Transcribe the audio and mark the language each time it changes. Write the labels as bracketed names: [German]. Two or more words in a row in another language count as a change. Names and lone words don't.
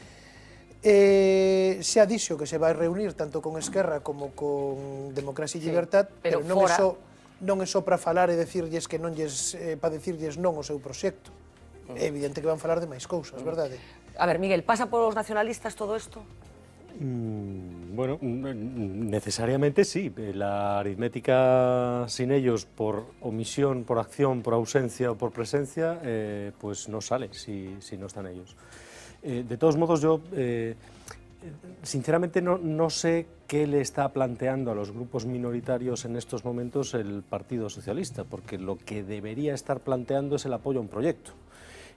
[Galician] Xa dixo que se vai reunir tanto con Esquerra como con Democracia e Libertad, pero non é só para falar e decirlles que non lles, para decirlles non ao seu proxecto. É evidente que van falar de máis cousas, verdade? A ver, Miguel, pasa por os nacionalistas todo isto? [Spanish] Bueno, necesariamente sí. La aritmética sin ellos, por omisión, por acción, por ausencia o por presencia, pues no sale si no están ellos. De todos modos, yo sinceramente no sé qué le está planteando a los grupos minoritarios en estos momentos el Partido Socialista, porque lo que debería estar planteando es el apoyo a un proyecto.